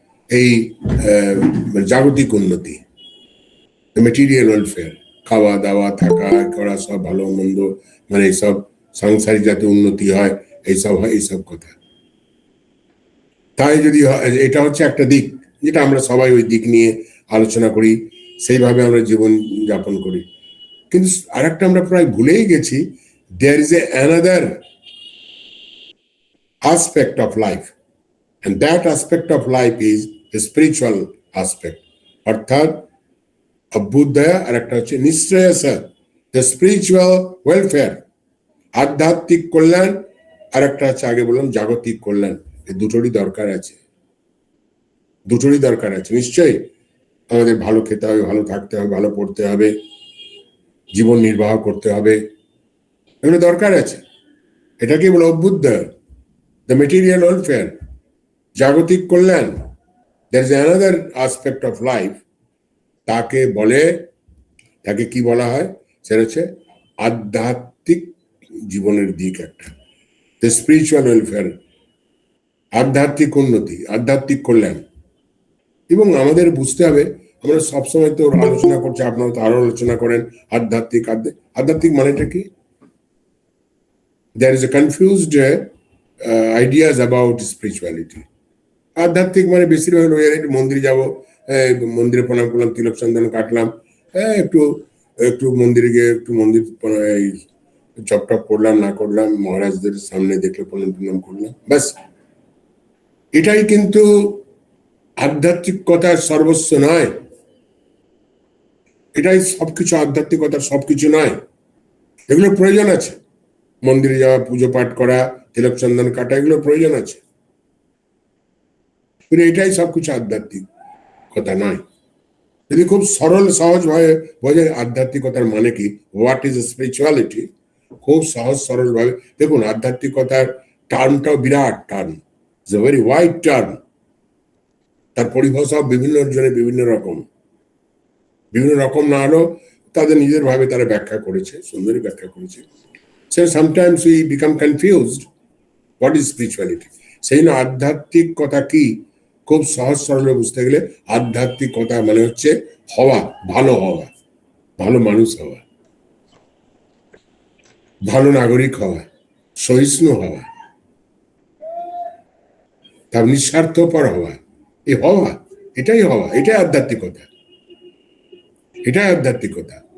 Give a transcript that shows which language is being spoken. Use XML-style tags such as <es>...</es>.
<bn>এই জাগতিক উন্নতি, মেটেরিয়াল ওয়েলফেয়ার, খাওয়া দাওয়া থাকা করা, সব ভালো মন্দ, মানে এইসব সাংসারিক যাতে উন্নতি হয়, এইসব হয়, এইসব কথা। তাই যদি এটা হচ্ছে একটা দিক, যেটা আমরা সবাই ওই দিক নিয়ে আলোচনা করি, সেইভাবে আমরা জীবন যাপন করি। কিন্তু আরেকটা আমরা প্রায় ভুলেই গেছি,</bn> <en>There is another aspect of life, and that aspect of life is the spiritual aspect.</en> <bn>অর্থাৎ অভ্যুদয় আর একটা হচ্ছে নিঃশ্রেয়স,</bn> <en>the spiritual welfare,</en> <bn>আধ্যাত্মিক কল্যাণ, আর একটা হচ্ছে আগে বললাম জাগতিক কল্যাণ। এই দুটোরই দরকার আছে, দুটোরই দরকার আছে। নিশ্চয়ই আমাদের ভালো খেতে হবে, ভালো থাকতে হবে, ভালো পড়তে হবে, জীবন নির্বাহ করতে হবে, এগুলো দরকার আছে। এটাকে বলে অভ্যুদয়,</bn> <en>the material welfare,</en> <bn>জাগতিক কল্যাণ।</bn> <en>there is another aspect of life,</en> <bn>তাকে বলে, তাকে কি বলা হয়? সেটা হচ্ছে আধ্যাত্মিক জীবনের দিক একটা,</bn> <en>the spiritual welfare,</en> <bn>আধ্যাত্মিক উন্নতি, আধ্যাত্মিক কল্যাণ। এবং আমাদের বুঝতে হবে, আমরা সবসময় তো আলোচনা করছি, আপনারা তো আরো আলোচনা করেন আধ্যাত্মিক। আধ্যাত্মিক মানেটা কি?</bn> <en>there is a confused ideas about spirituality.</en> <bn>আধ্যাত্মিক মানে বেশিরভাগ একটু মন্দিরে যাবো, মন্দিরে প্রণাম করলাম, তিলক চন্দন কাটলাম, একটু একটু মন্দিরে গিয়ে একটু মন্দির জপ টপ করলাম, না করলাম, মহারাজদের সামনে দেখলে প্রণাম টনাম করলাম, ব্যাস এটাই কিন্তু আধ্যাত্মিকতার সর্বস্ব নয়, এটাই সবকিছু, আধ্যাত্মিকতার সবকিছু নয়। এগুলো প্রয়োজন আছে, মন্দিরে যাওয়া, পুজো পাঠ করা, তিলক চন্দন কাটা, এগুলো প্রয়োজন আছে, কিন্তু এটাই সবকিছু আধ্যাত্মিক কথা নয়। যদি খুব সরল সহজ ভাবে বোঝে আধ্যাত্মিকতার মানে কি,</bn> <en>what is spirituality,</en> <bn>খুব সহজ সরল ভাবে দেখুন, আধ্যাত্মিকতার টার্মটাও বিরাট term,</bn> <en>It's a very wide term.</en> <bn>তার পরিভাষাও বিভিন্ন জনের বিভিন্ন রকম, বিভিন্ন রকম না হলেও তাদের নিজের ভাবে তারা ব্যাখ্যা করেছে, সুন্দরী ব্যাখ্যা করেছে।</bn> <en>So sometimes we become confused, what is spirituality?</en> <bn>সেই জন্য আধ্যাত্মিকতা কি খুব সহজ সরলে বুঝতে গেলে, আধ্যাত্মিকতা মানে হচ্ছে হওয়া, ভালো হওয়া, ভালো মানুষ হওয়া, ভালো নাগরিক হওয়া, সহিষ্ণু হওয়া, তার নিঃস্বার্থপর হওয়া, এই হওয়া, এটাই হওয়া, এটাই আধ্যাত্মিকতা, এটাই আধ্যাত্মিকতা।</bn>